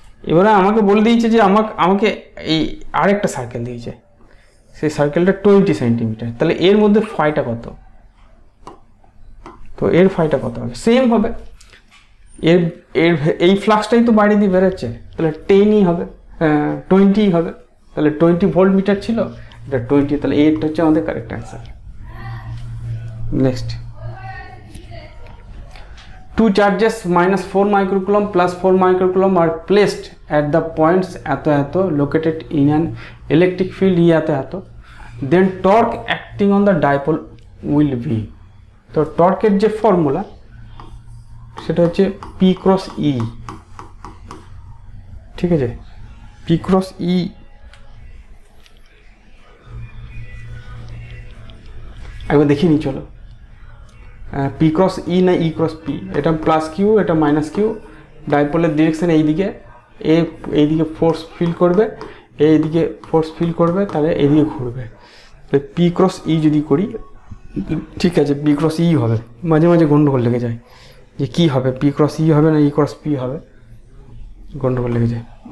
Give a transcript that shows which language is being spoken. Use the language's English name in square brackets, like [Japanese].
[Bangla] এবারে আমাকে বলে দিয়েছে যে আমাকে এই আরেকটা সার্কেল দিয়েছে, সেই সার্কেলটা 20 সেন্টিমিটার, তাহলে এর মধ্যে ফাইটা কত, তো এর ফাইটা কত হবে, সেম হবে, এর এই ফ্লাক্সটাই তো বাইরে দিয়ে বেরোচ্ছে, তাহলে 10ই হবে, 20ই হবে, তাহলে 20 ভোল্ট-মিটার ছিল, এটা 20, তাহলে এইটা হচ্ছে আমাদের correct answer. [English] next, 2 charges -4 microcoulomb plus 4 microcoulomb are placed at the points এত located in an electric field এত, then torque acting on the dipole will be, [Bangla] তো টর্কের যে ফর্মুলা সেটা হচ্ছে P cross E, ঠিক আছে, P cross E একবার দেখিয়ে নিই চলো। P cross E না E cross P, এটা প্লাস কিউ, এটা মাইনাস কিউ, ডাইপোলের ডিরেকশন এইদিকে, এইদিকে ফোর্স ফিল করবে, এইদিকে ফোর্স ফিল করবে, তাহলে এইদিকে ঘুরবে। P cross E যদি করি, ঠিক আছে P cross E হবে, মাঝে মাঝে গন্ডগোল লেগে যায় যে কি হবে, P cross E হবে না E cross P হবে, গন্ডগোল লেগে যায়।